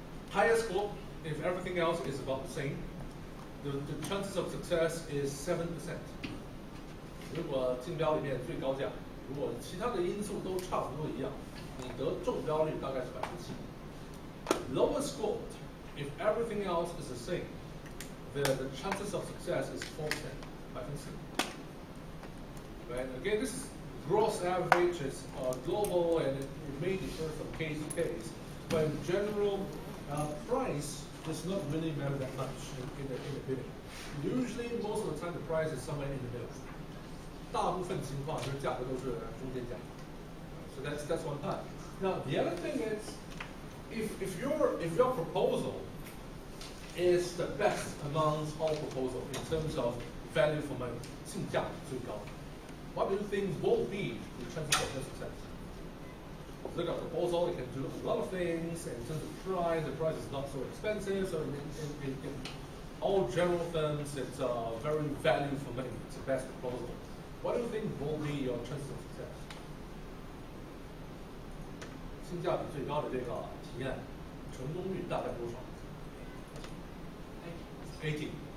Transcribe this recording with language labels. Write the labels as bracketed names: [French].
[English] Highest score, if everything else is about the same, the chances of success is 7%. [Chinese] 如果竞标里面最高价，如果其他的因素都差不多一样，你得中标率大概是7%。 [English] Lowest score, if everything else is the same, the chances of success is 4%. 4%. Right? Again, this is gross average, it's global, and it may differ from case to case. But in general, price does not really matter that much in the bidding. Usually, most of the time, the price is somewhere in the middle. [Chinese] 大部分情况就是价格都是中间价。 [English] So that's one part. Now the other thing is, if your proposal is the best amongst all proposals in terms of value for money, [Chinese] 性价比最高 [English] what do you think will be the chances of your success? Look at proposal, it can do a lot of things, and in terms of price, the price is not so expensive, so in all general terms, it's very value for money, it's the best proposal. What do you think will be your chances of success? [Chinese] 性价比最高的这个提案，成功率大概多少 ？80.